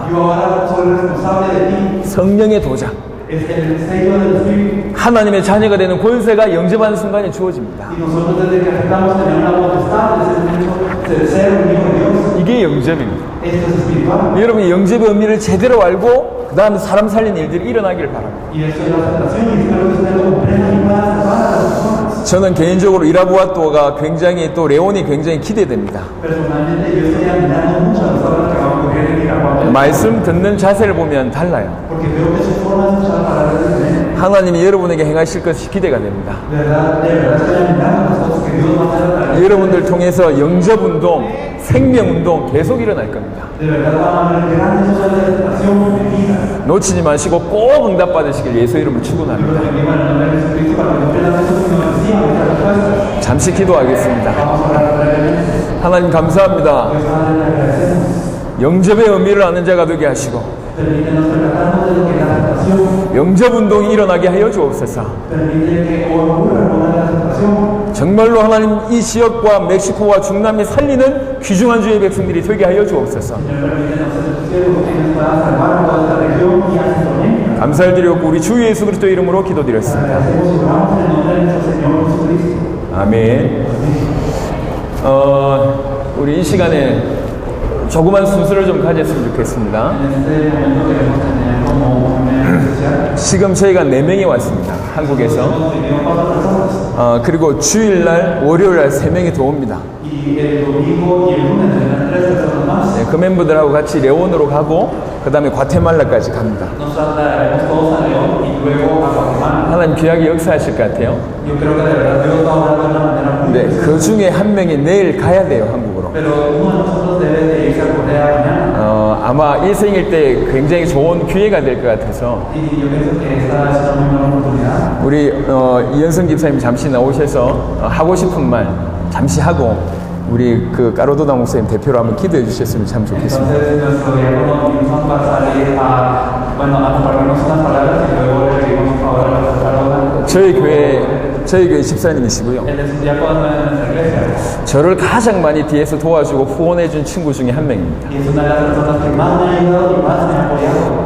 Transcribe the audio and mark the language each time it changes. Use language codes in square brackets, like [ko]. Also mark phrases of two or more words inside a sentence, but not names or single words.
[es] Yo ahora soy responsable de ti. [ko] 성령의 도장. [es] Es el sello del Espíritu. [ko] 하나님의 자녀가 되는 권세가 영접하는 순간에 주어집니다. [es] Y nosotros desde que aceptamos tener una potestad, es el ser un hijo de Dios. [ko] 이게 영접입니다. [es] Esto es espiritual. [ko] 여러분이 영접의 의미를 제대로 알고 그 다음에 사람 살리는 일들이 일어나기를 바랍니다. [es] Y esto es la aceptación y espero que ustedes lo comprendan y puedan salvar a las personas. [ko] 저는 개인적으로 이라부아토가 굉장히 또 레온이 굉장히 기대됩니다. [es] Personalmente yo estoy admirando mucho a las obras que van a ocurrir en Irapuato. [ko] 말씀 듣는 자세를 보면 달라요. [es] Porque veo que su forma de escuchar palabras es diferente. [ko] 하나님이 여러분에게 행하실 것이 기대가 됩니다. [es] De verdad estoy admirando las cosas que Dios va a hacer a través de [ko] 여러분들 통해서 영접운동, 생명운동 계속 일어날 겁니다. [es] De verdad van a haber grandes obras de aceptación de vida. [ko] 놓치지 마시고 꼭 응답받으시길 예수 이름을 축원합니다. [es] Que vivan en el nombre de Jesucristo para que cumplan las cosas y nos reciban estas respuestas. [ko] 잠시 기도하겠습니다. [es] Vamos a orar brevemente. [ko] 하나님 감사합니다. [es] Dios Padre, le agradecemos. [ko] 영접의 의미를 아는 자가 되게 하시고 [es] Permítenos percatarnos de lo que es la aceptación. [ko] 영접운동이 일어나게 하여 주옵소서. [es] Permite que ocurra con la aceptación. [ko] 정말로 하나님 이 지역과 멕시코와 중남미 살리는 귀중한 주의 백성들이 되게 하여 주옵소서. [es] Señor, permítenos ser tus siervos que nos puedan salvar toda esta región y a Centroamérica. [ko] 감사를 드렸고 우리 주 예수 그리스도 이름으로 기도드렸습니다. [es] Agradecemos y oramos en el nombre de nuestro Señor Jesucristo. [ko] 아멘. 우리 이 시간에 조그만 순서를 좀 가졌으면 좋겠습니다. [es] En este momento queremos tener como un especial. [ko] 지금 저희가 4명이 왔습니다. 한국에서. [es] Hemos tenido 4 personas. [ko] 그리고 주일날, 월요일날 3명이 더 옵니다. [es] Y el domingo y el lunes vendrán 3 personas más. [ko] 네, 그 멤버들하고 같이 레온으로 가고 그 다음에 과테말라까지 갑니다. [es] Nos trasladaremos todos a León y luego a Guatemala. [ko] 하나님 귀하게 역사하실 것 같아요. [es] Yo creo que de verdad Dios va a obrar de una manera muy [ko] 네, [es] especial. [ko] 그 중에 한 명이 내일 가야 돼요, 한국으로. [es] Pero uno de nosotros debe de irse a Corea mañana. [ko] 아마 일생일 때 굉장히 좋은 기회가 될 것 같아서 [es] Y yo pienso que esta es una muy buena oportunidad. [ko] 우리 이현성 집사님 잠시 나오셔서 하고 싶은 말 잠시 하고 우리 그 까로도나 목사님 대표로 한번 기도해 주셨으면 참 좋겠습니다. [es] Entonces nuestro diácono Nilsson va a salir a compartirnos unas palabras y luego le pedimos por favor a la pastora. [ko] 저희 교회 집사님이시고요. [es] Él es un diácono de nuestra iglesia [ko] 저를 가장 많이 뒤에서 도와주고 후원해 준 친구 중에 한 명입니다. [es] y es una de las personas que más me ha ayudado y más me ha apoyado.